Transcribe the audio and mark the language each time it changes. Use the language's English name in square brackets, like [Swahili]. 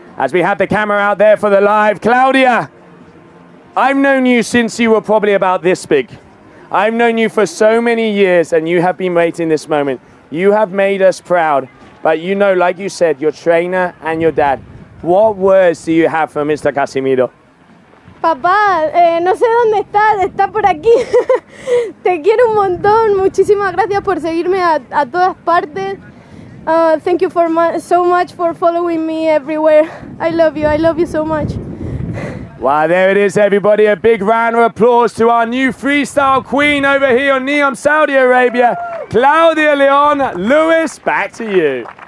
[English] As we have the camera out there for the live. Claudia, I've known you since you were probably about this big. I've known you for so many years, and you have been waiting this moment. You have made us proud, but you know, like you said, your trainer and your dad. What words do you have for Mr. Casimiro? [Spanish] Papá, no sé dónde está por aquí. Te quiero un montón. Muchísimas gracias por seguirme a todas partes. [English] Thank you so much for following me everywhere. I love you so much. Wow, there it is, everybody. A big round of applause to our new freestyle queen over here on NEOM Saudi Arabia, Claudia Leon. Lewis, back to you.